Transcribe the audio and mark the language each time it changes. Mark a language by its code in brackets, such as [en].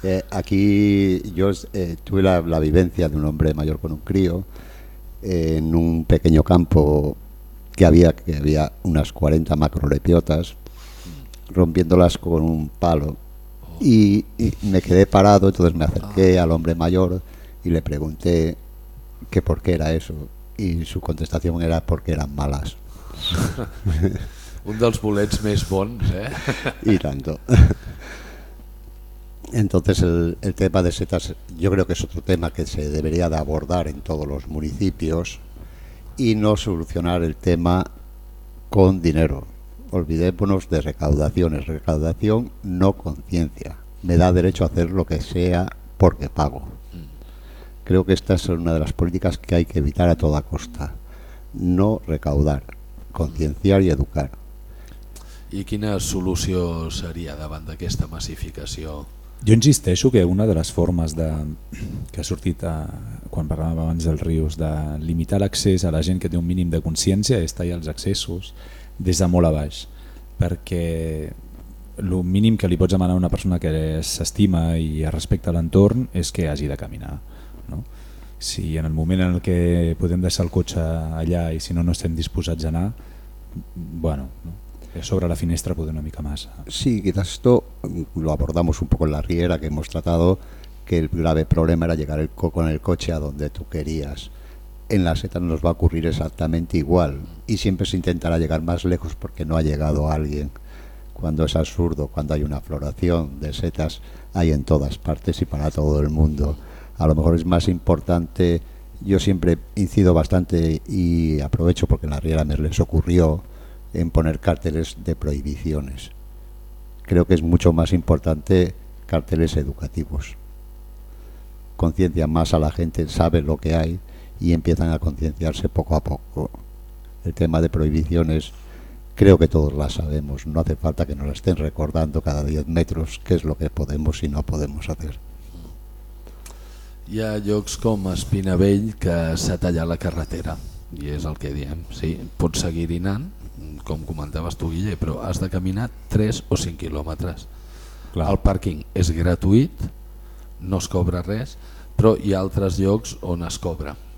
[es] Aquí yo tuve la vivencia de un hombre mayor con un crío en un pequeño campo que había unas 40 macrolepiotas rompiéndolas con un palo. Oh. Y me quedé parado, entonces me acerqué al hombre mayor y le pregunté que por qué era eso. Y su contestación era porque eran malas. [ca] Un dels bolets més bons, ¿eh? [es] Y tanto. Entonces el tema de setas, yo creo que es otro tema que se debería de abordar en todos los municipios y no solucionar el tema con dinero. Olvidémonos de recaudaciones, recaudación no conciencia. Me da derecho a hacer lo que sea porque pago. Creo que esta es una de las políticas que hay que evitar a toda costa. No recaudar, concienciar y educar. [ca] ¿Y quina solució seria davant d'aquesta massificació? Jo insisteixo que una de les formes de, que ha sortit a, quan parlàvem abans dels rius, de limitar l'accés a la gent que té un mínim de consciència és tallar els accessos des de molt a baix, perquè el mínim que li pots demanar a una persona que s'estima i respecta l'entorn és que hagi de caminar. No? Si en el moment en el que podem deixar el cotxe allà i si no estem disposats a anar, bueno, no? Sobre la finestra poder una mica más. [es] Sí, quizás esto lo abordamos un poco en la riera que hemos tratado, que el grave problema era llegar con el coche a donde tú querías. En la seta nos va a ocurrir exactamente igual y siempre se intentará llegar más lejos porque no ha llegado alguien. Cuando es absurdo, cuando hay una floración de setas, hay en todas partes y para todo el mundo. A lo mejor es más importante, yo siempre incido bastante y aprovecho porque en la riera me les ocurrió, en poner carteles de prohibiciones. Creo que es mucho más importante carteles educativos. Conciencia más a la gente, sabe lo que hay y empiezan a concienciarse poco a poco. El tema de prohibiciones creo que todos la sabemos, no hace falta que nos la estén recordando cada 10 metros qué es lo que podemos y no podemos hacer. [ca] Hi ha llocs com Espinavell que s'ha tallat la carretera i és el que diem, sí, pots seguir-hi anant com comentaves tu, Guille, però has de caminar 3 o 5 quilòmetres. Clar. El pàrquing és gratuït, no es cobra res, però hi ha altres llocs on es cobra.